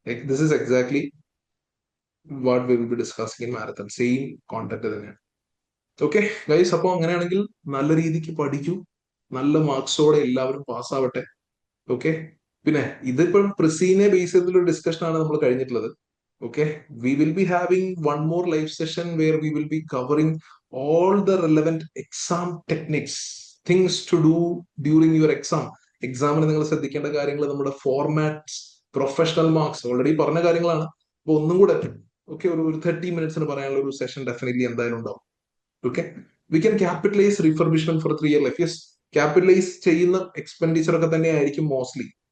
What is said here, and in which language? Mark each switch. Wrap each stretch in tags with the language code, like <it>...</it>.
<en>This is exactly what we will be discussing in marathon.</en> <ml>Same content തന്നെയാണ്. Okay guys, അപ്പൊ അങ്ങനെയാണെങ്കിൽ നല്ല രീതിക്ക് പഠിക്കൂ, നല്ല മാർക്സോടെ എല്ലാവരും പാസ്സാവട്ടെ. ഓക്കെ, പിന്നെ ഇതിപ്പോ പ്രിസീനെ ബേസ് ചെയ്തിട്ടുള്ള ഡിസ്കഷൻ ആണ് നമ്മൾ കഴിഞ്ഞിട്ടുള്ളത്.</ml> <en>Okay, we will be having one more live session where we will be covering all the relevant exam techniques, things to do during your exam.</en> <ml>എക്സാമിന് നിങ്ങൾ ശ്രദ്ധിക്കേണ്ട കാര്യങ്ങൾ, നമ്മുടെ ഫോർമാറ്റ്സ്, പ്രൊഫഷണൽ മാർക്സ് ഓൾറെഡി പറഞ്ഞ കാര്യങ്ങളാണ്. അപ്പൊ ഒന്നും കൂടെ ഓക്കെ ഒരു 30 മിനിറ്റ്സിന് പറയാനുള്ള ഒരു സെഷൻ ഡെഫിനറ്റ്ലി എന്തായാലും ഉണ്ടാവും. Okay,</ml> <en>We can capitalize refurbishment for 3 year life. Yes,</en> <ml>capitalise ചെയ്യുന്ന എക്സ്പെൻഡിച്ചർ ഒക്കെ തന്നെ ആയിരിക്കും മോസ്റ്റ്ലി.</ml>